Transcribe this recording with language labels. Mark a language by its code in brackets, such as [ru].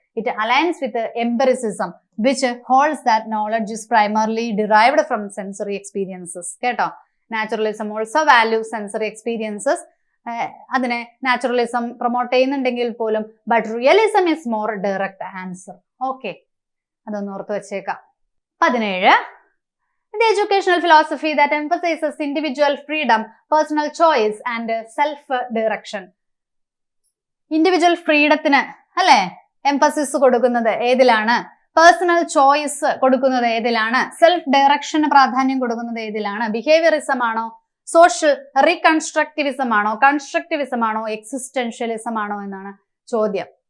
[en] It aligns with empiricism, which holds that knowledge is primarily derived from sensory experiences. കേട്ടോ. Naturalism also values sensory experiences. [ml] അതിനെ naturalism promote ചെയ്യുന്നുണ്ടെങ്കിൽ പോലും [en] But realism is more direct answer. [ml] Okay, അതൊന്ന് ഓർത്ത് വെച്ചേക്കാം. [en] 17 The educational philosophy that emphasizes individual freedom, personal choice and self-direction. [ml] Individual ഫ്രീഡത്തിന് അല്ലെ emphasis കൊടുക്കുന്നത് ഏതിലാണ്? പേഴ്സണൽ ചോയ്സ് കൊടുക്കുന്നത് ഏതിലാണ്? സെൽഫ് ഡയറക്ഷന് പ്രാധാന്യം കൊടുക്കുന്നത് ഏതിലാണ്? ബിഹേവിയറിസം ആണോ, സോഷ്യൽ റീകൺസ്ട്രക്റ്റിവിസം ആണോ, കൺസ്ട്രക്റ്റിവിസം ആണോ, എക്സിസ്റ്റൻഷ്യലിസം ആണോ എന്നാണ് ചോദ്യം.